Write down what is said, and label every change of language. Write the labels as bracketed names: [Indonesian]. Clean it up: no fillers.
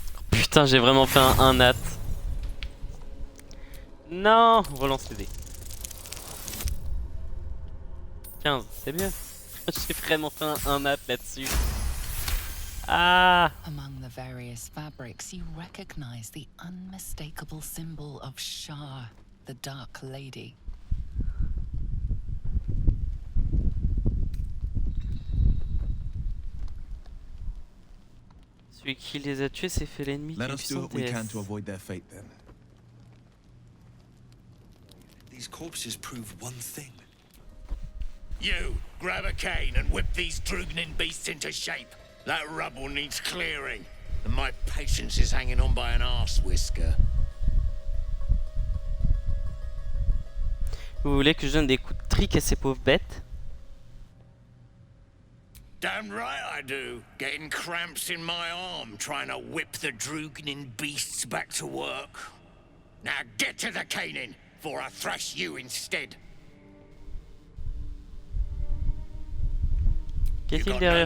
[French] Putain, j'ai vraiment fait un nat. Non, relance les dés. 15, c'est mieux. J'ai vraiment fait un nat là-dessus. Ah. [English] Among the various fabrics, you recognize the unmistakable symbol of Shar, the Dark Lady. [French] Celui qui les a tués s'est fait l'ennemi. [English] Let us do what we can to avoid their fate then. These corpses prove one thing. You, grab a cane and whip these Drugnin beasts into shape. That rubble needs clearing, and my patience is hanging on by an arse whisker. [French] Vous voulez que je donne des coups de trick à ces pauvres bêtes? [English] Damn right I do. Getting cramps in my arm trying to whip the Drugnin beasts back to work. Now get to the caning, for I thrash you instead. [French] Qu'est-il derrière